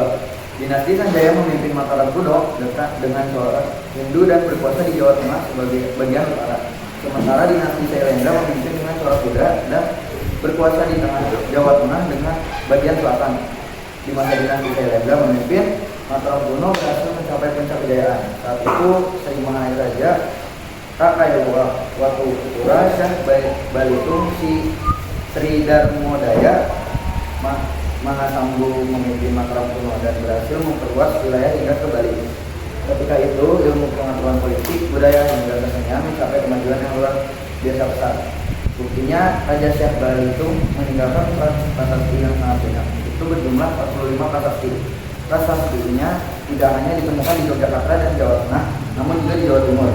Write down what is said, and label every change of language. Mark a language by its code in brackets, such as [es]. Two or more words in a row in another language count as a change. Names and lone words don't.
[id] Dinasti Sanjaya memimpin Mataram kuno dekat dengan seorang Hindu dan berkuasa di Jawa Tengah sebagai bagian utara. Sementara dinasti Sailendra memimpin dengan corak Buddha dan berkuasa di tengah Jawa Tengah dengan bagian selatan. Di masa dinasti Sailendra memimpin, Mataram kuno berhasil mencapai puncak kejayaan. Saat itu Sri Maharaja Rakai Watupura Syah Balitung Sri Darmodaya Mahasambu memimpin Mataram kuno dan berhasil memperluas wilayah hingga ke Bali. Ketika itu, ilmu pengetahuan politik, budaya, hingga kesenian mencapai kemajuan yang luar biasa besar. Buktinya, Raja Syah Balitung meninggalkan prasasti yang sangat banyak. Itu berjumlah 45 prasasti. Prasastinya tidak hanya ditemukan di Yogyakarta dan Jawa Tengah, namun juga di Jawa Timur.